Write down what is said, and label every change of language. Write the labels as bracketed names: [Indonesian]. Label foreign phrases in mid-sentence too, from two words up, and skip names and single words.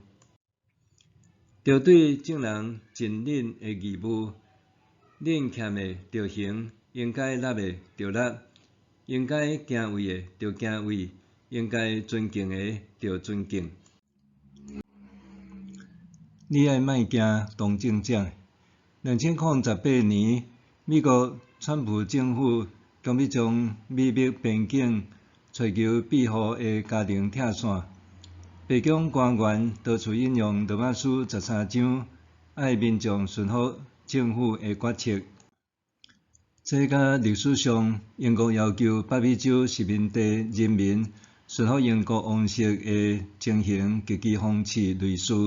[Min Nan Chinese] 着对众人尽恁的义务，恁欠的着还，应该纳的着纳，应该敬畏的着敬畏，应该尊敬的着尊敬。你爱莫惊同情者。2008年，美国川普政府强逼将秘密边境寻求庇护的家庭拆散。白宫官员多处引用罗马书13章，爱民众顺服政府的决策。这甲历史上英国要求北美洲殖民地人民顺服英国王室的情形极其相似类似。